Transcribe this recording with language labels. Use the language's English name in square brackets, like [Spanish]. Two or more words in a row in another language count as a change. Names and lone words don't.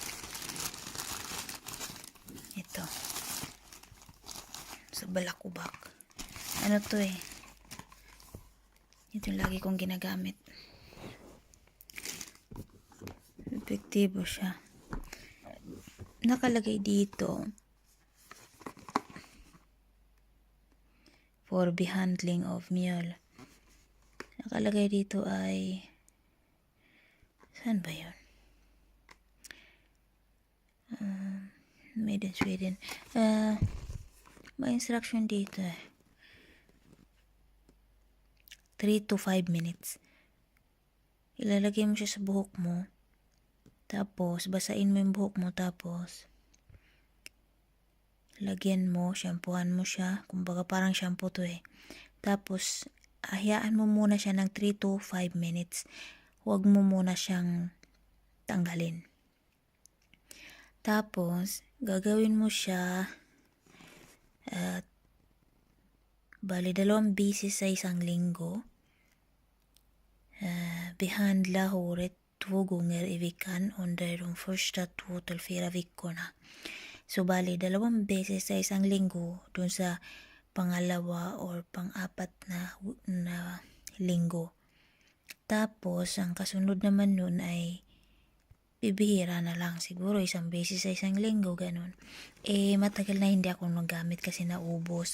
[Filipino] Ito. Sa balakubak. Ano to eh. Ito yung lagi kong ginagamit. Epektibo siya. Nakalagay dito for behandling of mule. Nakalagay dito ay saan ba yun? [English] Made in Sweden. [Filipino] May instruction dito eh. [English] 3 to 5 minutes. [Filipino] Ilalagay mo siya sa buhok mo. Tapos, basain mo yung buhok mo. Tapos, lagyan mo, shampoohan mo siya. Kumbaga parang shampoo to eh. Tapos, hayaan mo muna siya ng [English] 3 to 5 minutes. [Filipino] Huwag mo muna siyang tanggalin. Tapos, gagawin mo siya bali 2 beses sa isang linggo. [Swedish] Behandla håret 2 gånger i veckan under de första 2 till 4 veckorna. [Filipino] So, bali 2 beses sa isang linggo dun sa pangalawa or pang-apat na linggo. Tapos, ang kasunod naman nun ay bibihira na lang. Siguro 1 beses sa isang linggo, ganun. Matagal na hindi ako nagamit kasi naubos.